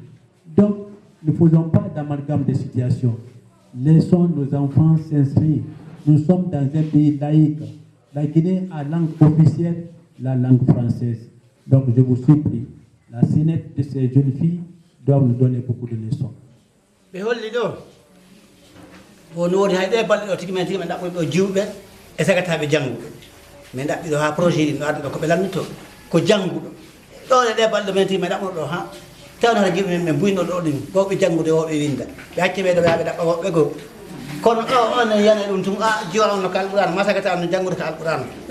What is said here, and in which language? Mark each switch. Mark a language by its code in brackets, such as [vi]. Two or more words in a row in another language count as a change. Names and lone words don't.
[fr] Donc, ne faisons pas d'amalgame de situations. Laissons nos enfants s'inscrire. Nous sommes dans un pays laïque. La Guinée a langue officielle, la langue française. Donc, je vous supplie, la sénette de ces jeunes filles doit nous donner beaucoup de leçons. [ff] min ɗaɓɓiɗo ha projet ɗi no adduɗo koɓe lamnito ko jannguɗo ɗone ɗe balɗe men tima ɗaɓɓuɗo ɗo ha tawno hata jiɓe men ɓe buyno ɗo ɗum wowɓe janngude wowɓe winda ɓe hacce ɓeɗo ɓe haɓe ɗaɓɓa woɓɓe goo kono ɗo on yana ɗum tum a jiwa on no ka alqur'an masagata on no janngude ko alqur'an no